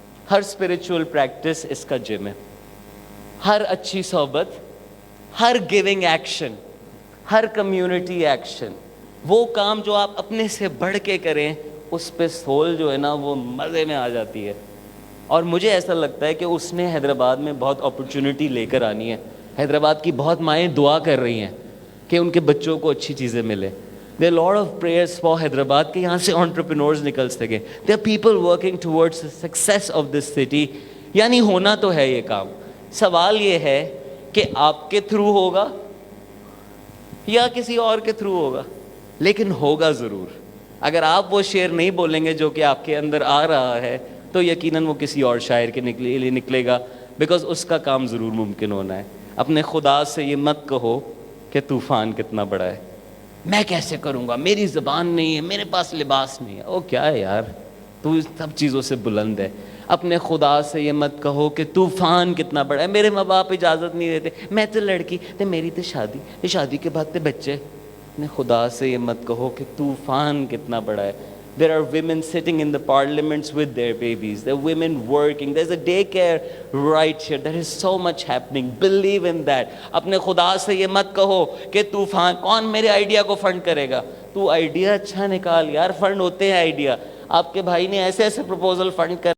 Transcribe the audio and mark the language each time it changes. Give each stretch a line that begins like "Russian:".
Urdu: ہر spiritual practice اس کا جم ہے. ہر اچھی صحبت, ہر گیونگ ایکشن, ہر کمیونٹی ایکشن, وہ کام جو آپ اپنے سے بڑھ کے کریں, اس پہ سول جو ہے نا وہ مزے میں آ جاتی ہے. اور مجھے ایسا لگتا ہے کہ اس نے حیدرآباد میں بہت اپرچونٹی لے کر آنی ہے. حیدرآباد کی بہت مائیں دعا کر رہی ہیں کہ ان کے بچوں کو اچھی چیزیں ملیں.
English: There are a lot of prayers for Hyderabad
Urdu: کہ یہاں سے
English: entrepreneurs
Urdu: نکل سکیں.
English: There are people working towards the success of this city.
Urdu: یعنی ہونا تو ہے یہ کام. سوال یہ ہے کہ آپ کے تھرو ہوگا یا کسی اور کے تھرو ہوگا, لیکن ہوگا ضرور. اگر آپ وہ شعر نہیں بولیں گے جو کہ آپ کے اندر آ رہا ہے, تو یقیناً وہ کسی اور شاعر کے لیے نکلے گا, بیکاز اس کا کام ضرور ممکن ہونا ہے. اپنے خدا سے یہ مت کہو کہ طوفان کتنا بڑا ہے, میں کیسے کروں گا, میری زبان نہیں ہے, میرے پاس لباس نہیں ہے. او کیا ہے یار, تو سب چیزوں سے بلند ہے. اپنے خدا سے یہ مت کہو کہ طوفان کتنا بڑا ہے, میرے ماں باپ اجازت نہیں دیتے, میں تو لڑکی تے, میری تو شادی کے بعد تے بچے. اپنے خدا سے یہ مت کہو کہ طوفان کتنا بڑا ہے,
English: There are women sitting in the parliaments with their babies. There are women working. There's a daycare right here. There is so much happening. Believe in that.
Urdu: اپنے خدا سے یہ مت کہو کہ طوفان کون میرے آئیڈیا کو فنڈ کرے گا. تو آئیڈیا اچھا نکال یار, فنڈ ہوتے ہیں آئیڈیا. آپ کے بھائی نے ایسے ایسے پروپوزل فنڈ کر